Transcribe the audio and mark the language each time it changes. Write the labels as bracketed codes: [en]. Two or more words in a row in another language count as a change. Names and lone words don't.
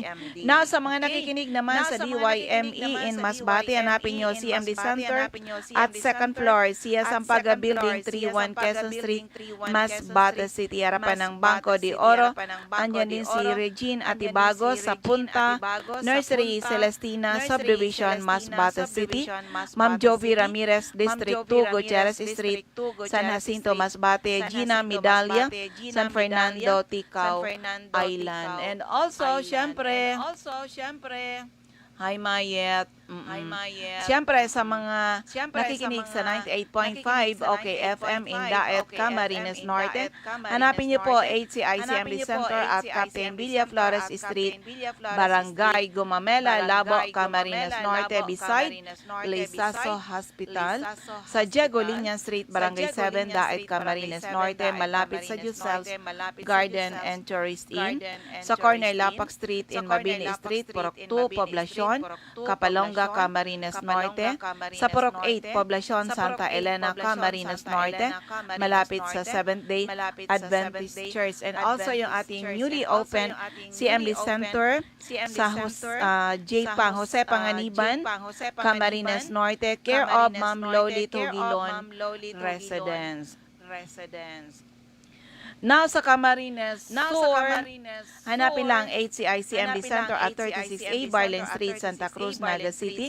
[tl] Now, sa mga nakikinig naman sa DYME in Masbate, hanapin nyo CMD Center at [en] second floor, [tl] Sia Sampaga Building, 31 Quezon Street, Masbate City, harapan ng Banco de Oro. Andyan din si Regine Atibago sa Punta, Nursery Celestina, Subdivision, Masbate City. Ma'am Jovi Ramirez, District 2, Gutierrez Street, San Jacinto, Masbate. Gina Midalia, San Fernando, Ticao Island. [en] And also, [tl] syempre, hi Mayet, Siyempre, sa mga nakikinig sa 98.5, okay, FM in Daet, Camarines Norte, hanapin niyo po HCI-CMD Center at Captain Villa Flores Street, Barangay Gumamela, Labo, Camarines Norte, beside Lisaso Hospital. Sa Diego Liñan Street, Barangay 7, Daet, Camarines Norte, malapit sa Giselle's Garden and Tourist Inn. Sa corner Lapak Street in Mabini Street, Purok 2, Poblacion, Kapalonga, Camarines Norte. Sa Purok 8, Poblacion, Santa Elena, Camarines Norte, malapit sa Seventh-day Adventist Church. [en] And also [tl] yung ating [en] newly open [tl] CMD Center sa Jose Panganiban, Camarines Norte, [en] care of [tl] Ma'am Loli Tugilon Residence. Now sa Camarines Sur, hanapin lang HCI-CMD Center at 36A Barlen Street, Santa Cruz, Naga City.